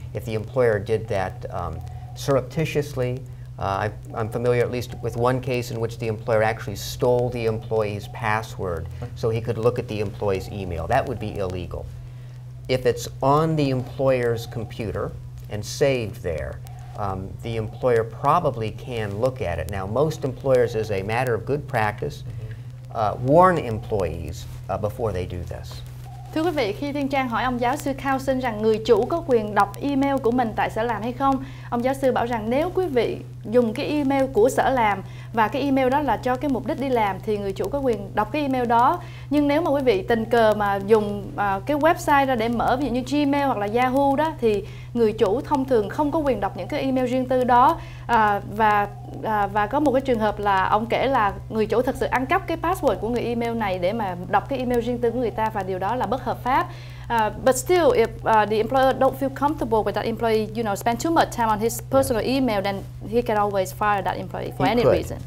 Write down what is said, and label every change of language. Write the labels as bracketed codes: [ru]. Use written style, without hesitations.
[en] If the employer did that surreptitiously, I'm familiar at least with one case in which the employer actually stole the employee's password so he could look at the employee's email. That would be illegal. If it's on the employer's computer and saved there, the employer probably can look at it. Now, most employers, as a matter of good practice, warn employees before they do this. [vi] Thưa quý vị, khi Thiên Trang hỏi ông giáo sư Carlson rằng người chủ có quyền đọc email của mình tại sở làm hay không, ông giáo sư bảo rằng nếu quý vị dùng cái email của sở làm và cái email đó là cho cái mục đích đi làm thì người chủ có quyền đọc cái email đó. Nhưng nếu mà quý vị tình cờ mà dùng cái website ra để mở, ví dụ như Gmail hoặc là Yahoo đó, thì người chủ thông thường không có quyền đọc những cái email riêng tư đó. Và có một cái trường hợp là ông kể là người chủ thực sự ăn cắp cái password của người email này để mà đọc cái email riêng tư của người ta, và điều đó là bất hợp pháp. [en] But still, if the employer don't feel comfortable with that employee, spend too much time on his personal email, then he can always fire that employee for any reason.